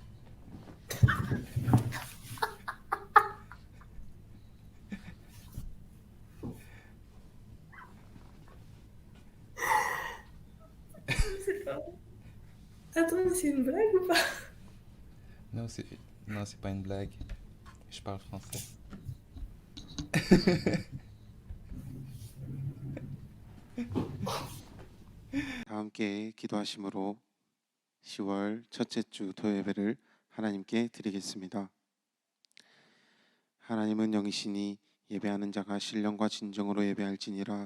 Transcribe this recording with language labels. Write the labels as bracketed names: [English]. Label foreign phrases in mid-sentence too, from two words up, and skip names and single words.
[French] Je sais pas. Attends, c'est une blague ou pas? Non, c'est pas une blague. Je parle français. [Korean] 다 함께 기도하심으로 10월 첫째 주 토요예배를 하나님께 드리겠습니다. 하나님은 영이시니 예배하는 자가 신령과 진정으로 예배할지니라.